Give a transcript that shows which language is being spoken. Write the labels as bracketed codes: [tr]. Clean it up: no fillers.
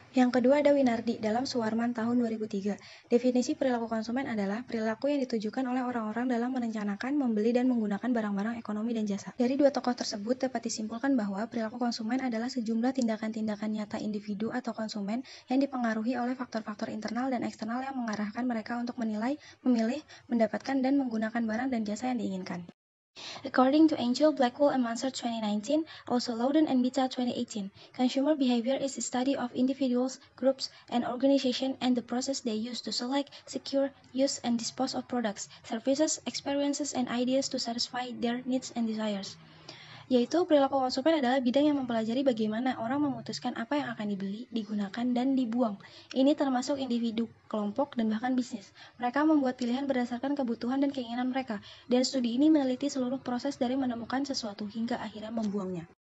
[id] Yang kedua ada Winardi dalam Suwarman tahun 2003. Definisi perilaku konsumen adalah perilaku yang ditujukan oleh orang-orang dalam merencanakan, membeli, dan menggunakan barang-barang ekonomi dan jasa. Dari dua tokoh tersebut dapat disimpulkan bahwa perilaku konsumen adalah sejumlah tindakan-tindakan nyata individu atau konsumen yang dipengaruhi oleh faktor-faktor internal dan eksternal yang mengarahkan mereka untuk menilai, memilih, mendapatkan, dan menggunakan barang dan jasa yang diinginkan. [en] According to Angel, Blackwell and Mansard 2019, also Loudon and Bita 2018, consumer behavior is a study of individuals, groups, and organizations and the process they use to select, secure, use, and dispose of products, services, experiences, and ideas to satisfy their needs and desires. [id] Yaitu perilaku konsumen adalah bidang yang mempelajari bagaimana orang memutuskan apa yang akan dibeli, digunakan, dan dibuang. Ini termasuk individu, kelompok, dan bahkan bisnis. Mereka membuat pilihan berdasarkan kebutuhan dan keinginan mereka, dan studi ini meneliti seluruh proses dari menemukan sesuatu hingga akhirnya membuangnya.